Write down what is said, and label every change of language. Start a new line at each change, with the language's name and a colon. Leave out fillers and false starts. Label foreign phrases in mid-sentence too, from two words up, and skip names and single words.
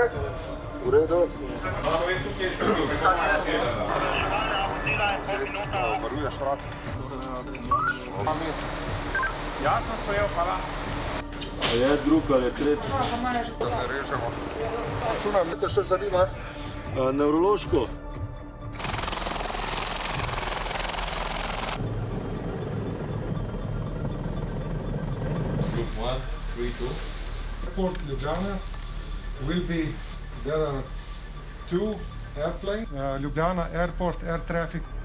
Slovenian: V redu. Varuješ vrat. Jaz sem sprejel, hvala. Je drug ali je tretji? Režemo. Računam, nekaj še zanima. Nevrološko.
English: Group 1, 3, 2. Airport Ljubljana will be, there are 2 airplanes. Ljubljana Airport Air Traffic.